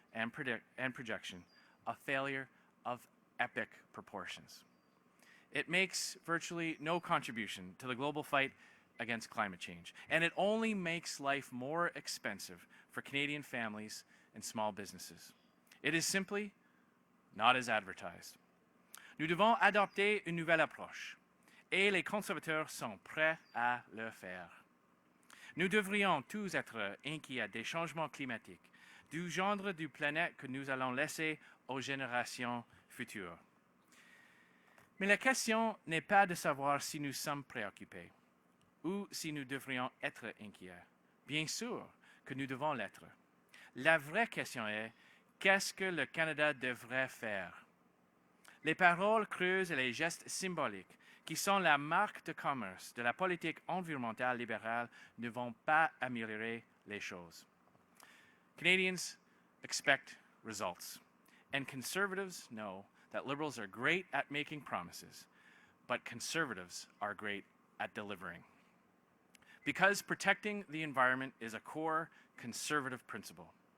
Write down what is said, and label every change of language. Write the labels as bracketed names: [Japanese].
[English] and projection, a failure of epic proportions. It makes virtually no contribution to the global fight against climate change, and it only makes life more expensive for Canadian families and small businesses. It is simply not as advertised. [French] Nous devons adopter une nouvelle approche, et les conservateurs sont prêts à le faire. Nous devrions tous être inquiets des changements climatiques, du gendre du planète que nous allons laisser aux générations futures. Mais la question n'est pas de savoir si nous sommes préoccupés ou si nous devrions être inquiets. Bien sûr que nous devons l'être. La vraie question est, qu'est-ce que le Canada devrait faire? Les paroles creuses et les gestes symboliques qui sont la marque de commerce de la politique environnementale libérale ne vont pas améliorer les choses. [English] Canadians expect results, and conservatives know that liberals are great at making promises, but conservatives are great at delivering. Because protecting the environment is a core conservative principle.